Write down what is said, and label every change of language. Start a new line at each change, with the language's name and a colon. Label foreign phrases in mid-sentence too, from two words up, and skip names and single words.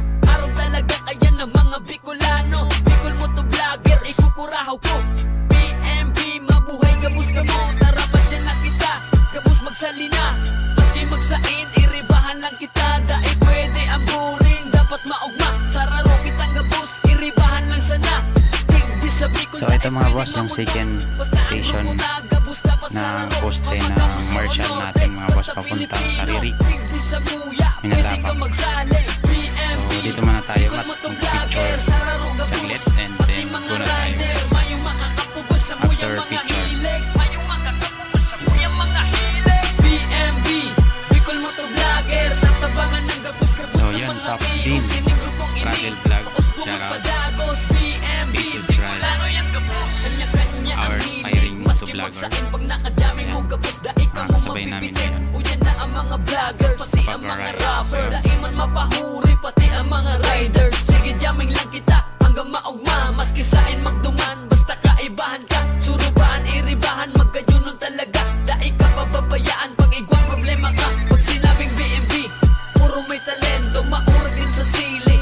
Bikol: Araw talaga kaya ng mga Bicolano, Bicol Motovlogger, ikukurahaw ko. BMB, mabuhay gabos ka mo, tara madyan lang kita, gabos magsalina. Maski magsain, iribahan lang kita, dahil pwede ang boring, dapat maugma. Sararo kitang gabos, iribahan lang sana. Tigdi sa Bicol,
Filipino: So ito mga boss, yung
English: second station
Filipino: na poste ng Marshall natin mga boss papuntang Tariri, Minalabang. So dito muna tayo mag-picture saglit
English: and then
Filipino: muna tayo after picture. So yun, Pops Bean Travel Vlog, shoutout,
English: please subscribe our aspiring motovlogger.
Filipino: Ayan, kasabay namin ngayon sa pag-ride.
Bikol: Daiman mapahuri pati ang mga riders. Sige jamming lang kita hanggang maugma, maski sain magduman, basta kaibahan ka, surubahan, iribahan, magkayunon talaga. Dai ka pababayaan pag igwang problema ka. Pag sinabing BMB, puro may talento, maurag din sa sili.